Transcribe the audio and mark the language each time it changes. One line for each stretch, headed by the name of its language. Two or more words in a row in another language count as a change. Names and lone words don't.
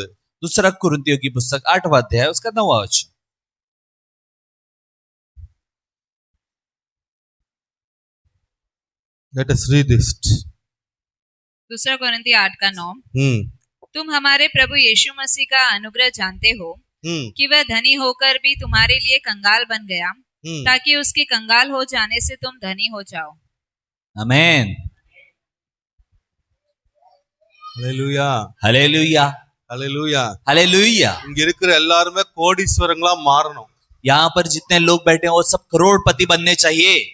Hindi: दूसरा कुरिन्थियों की पुस्तक 8वां अध्याय उसका 9वां वचन.
English: Let us read it.
Hindi: दूसरा कोरिन्थी 8:9. तुम हमारे प्रभु यीशु मसीह का अनुग्रह जानते हो कि वह धनी होकर भी तुम्हारे लिए कंगाल बन गया ताकि उसके कंगाल हो जाने से तुम धनी हो जाओ. आमीन.
English: Hallelujah.
Hindi: हालेलुया.
English: Hallelujah.
Hindi: हालेलुया.
Tamil: இங்க இருக்கிற எல்லாருமே கோடீஸ்வரங்களா மாறணும்.
Hindi: यहाँ पर जितने लोग बैठे हैं वो सब करोड़पति बनने चाहिए.